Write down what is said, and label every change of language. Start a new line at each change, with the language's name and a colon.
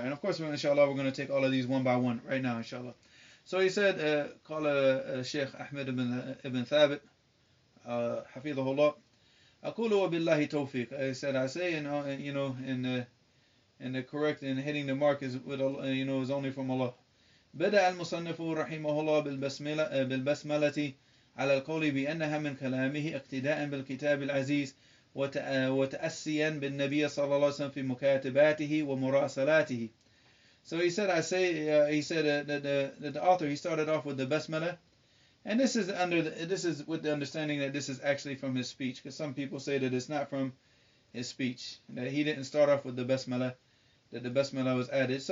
English: And of course, inshallah, we're going to take all of these one by one right now, inshallah. So he said, قال Sheikh Ahmed ibn Thabit, حفظه الله,
Arabic: أقول وبالله توفيق.
English: I say, in and the correct and hitting the mark is with is only from Allah.
Arabic: بدأ المصنف رحمه الله بالبسملة على القول بأنها من كلامه اقتداء بالكتاب العزيز وتأسيا بالنبي صلى الله عليه وسلم في مكاتباته ومراسلاته.
English: So he said, that the author, he started off with the basmala, and this is with the understanding that this is actually from his speech, because some people say that it's not from his speech, that he didn't start off with the basmala, that the basmala was added.